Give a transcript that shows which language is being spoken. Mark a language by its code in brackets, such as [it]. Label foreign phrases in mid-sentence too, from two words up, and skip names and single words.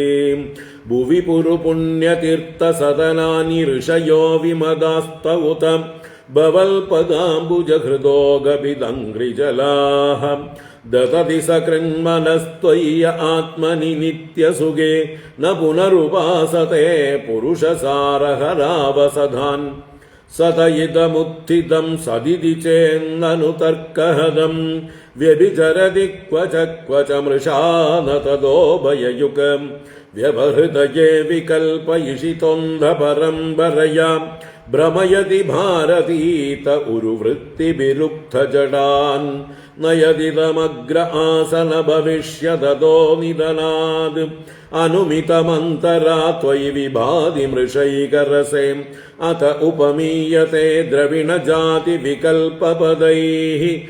[sa] भुवि पुरुपुण्यतीर्थसदनानि ऋषयो विमदास्तौत भवल्पदाम्बुजहृदो गपिदङ्घ्रिजलाः ददति सकृन्मनस्त्वय्य आत्मनि नित्यसुगे न पुनरुपासते पुरुषसारहरावसधान् സതയിതമുത്ഥിതം സദിതി ചേന്നനു തർക്കഹദം വ്യഭിചരതി ക്വച ക്വച മൃഷാന തദോഭയയുഗം വ്യവഹൃതയേ വികൽപയിഷിതൊന്ധപരംപരയാ ഭ്രമയതി ഭാരതീത ഉരുവൃത്തിഭിരുക്തജടാൻ നയതിതമഗ്ര ആസന ഭവിഷ്യതോ നിധനാദ് അനുമിതമന്തരാ ത്വയി വിഭാതി മൃഷൈകരസേ അത ഉപമീയത്തെ ദ്രവിണജാതി വികൽപപദൈഃ